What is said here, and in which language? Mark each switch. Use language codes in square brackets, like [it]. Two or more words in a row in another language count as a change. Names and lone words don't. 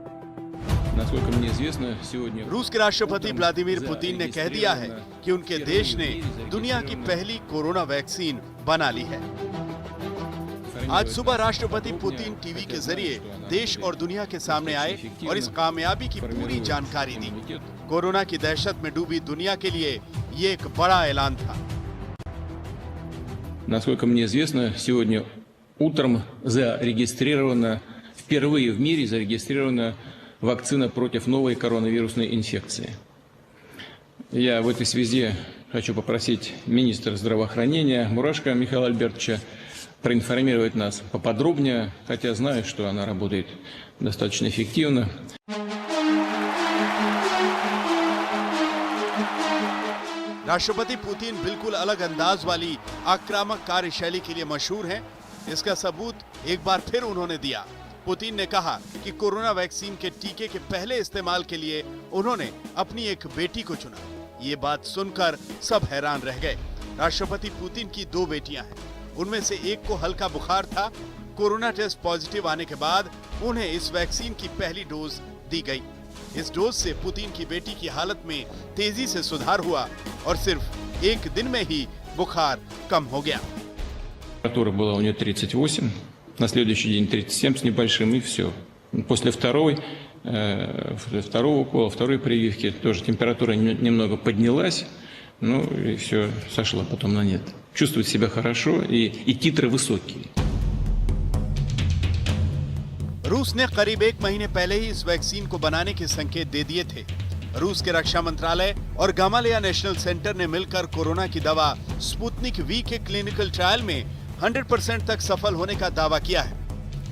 [hi] रूस के राष्ट्रपति व्लादिमीर पुतिन ने कह दिया है कि उनके देश ने दुनिया की पहली कोरोना वैक्सीन बना ली है। आज सुबह राष्ट्रपति पुतिन टीवी के जरिए देश और दुनिया के सामने आए और इस कामयाबी की पूरी जानकारी दी। कोरोना की दहशत में डूबी दुनिया के लिए ये एक बड़ा ऐलान था। [ru] Насколько мне известно, сегодня утром впервые в мире зарегистрирована вакцина против новой коронавирусной инфекции. Я в этой связи хочу попросить министра здравоохранения Мурашко Михаила Альбертовича проинформировать нас поподробнее, хотя знаю, что она работает достаточно эффективно. [hi] राष्ट्रपति पुतिन बिल्कुल अलग अंदाज वाली आक्रामक कार्यशैली के लिए मशहूर हैं। इसका सबूत एक बार फिर उन्होंने दिया। पुतिन ने कहा कि कोरोना वैक्सीन के टीके के पहले इस्तेमाल के लिए उन्होंने अपनी एक बेटी को चुना। ये बात सुनकर सब हैरान रह गए। राष्ट्रपति पुतिन की 2 बेटियां हैं, उनमें से एक को हल्का बुखार था। कोरोना [en] test positive [hi] आने के बाद उन्हें इस वैक्सीन की पहली डोज दी गई। इस डोज से पुतिन की बेटी की हालत में तेजी से सुधार हुआ और सिर्फ 1 दिन में ही बुखार कम हो गया। [ru] Температура была у нее 38, на следующий день 37 с небольшим, и все. После второго укола, второй прививки тоже температура немного поднялась, ну и все, сошло потом на нет. Чувствует себя хорошо и титры высокие. [hi] रूस ने करीब 1 महीने पहले ही इस वैक्सीन को बनाने के संकेत दे दिए थे। रूस के रक्षा मंत्रालय और गामालेया नेशनल सेंटर ने मिलकर कोरोना की दवा स्पुतनिक वी के [en] clinical trial [hi] में 100% तक सफल होने का दावा किया है।